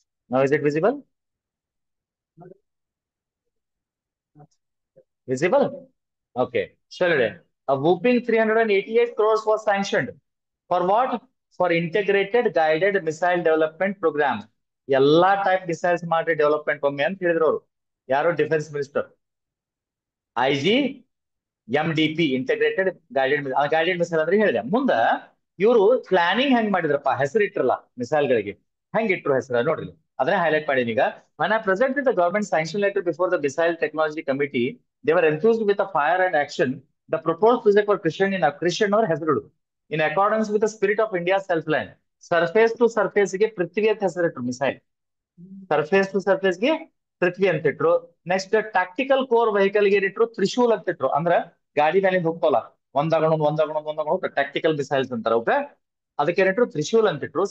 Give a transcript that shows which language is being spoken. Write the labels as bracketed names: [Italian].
[English] Now is it visible? Visible? Okay. Sure. A whooping 388 crores was sanctioned. For what? For integrated guided missile development program. [Kannada] ಎಲ್ಲಾ type missiles ಮಾಡಿ development ಒಮ್ಮೆ ಅಂತ ಹೇಳಿದ್ರು ಅವರು. ಯಾರು? Defence minister. IGMDP, integrated guided missile ಅಂದ್ರೆ ಹೇಳಿದೆ. ಮುಂದ ಇವರು ಪ್ಲಾನಿಂಗ್ ಹೆಂಗ್ ಮಾಡಿದ್ರಪ್ಪ, ಹೆಸರು ಇಟ್ರಲ್ಲ ಮಿಸೈಲ್ ಗಳಿಗೆ, ಹೆಂಗ್ ಇಟ್ರು ಹೆಸರು ನೋಡ್ರಿ, ಅದನ್ನೇ ಹೈಲೈಟ್ ಮಾಡೀನಿ ಈಗ. [English] When I presented the government sanction letter before the Missile Technology Committee, they were enthused with the fire and action. The proposed project were Christian or [Kannada] ಹೆಸರು [English] in accordance with the spirit of India's self-line. [Kannada] Surface to surface ಗೆ ಪೃಥ್ವಿ ಅಂತ ಹೆಸರಿಟ್ರು missile. Surface to surface ಗೆ ಪೃಥ್ವಿ ಅಂತ ಇಟ್ರು. Next ಟಾಕ್ಟಿಕಲ್ core vehicle ಗೆ ಇಟ್ರು ತ್ರಿಶೂಲ್ ಅಂತ ಇಟ್ರು. ಅಂದ್ರ ಗಾಡಿ ಮೇಲೆ ಹೋಗ್ತಾವಲ್ಲ, ಒಂದಾಗೋಣ ಟಾಕ್ಟಿಕಲ್ ಮಿಸೈಲ್ಸ್ ಅಂತಾರ. ಓಕೆ. ಅದಕ್ಕೆ ಏನಿಟ್ರು? ತ್ರಿಶೂಲ್ ಅಂತ ಇಟ್ರು.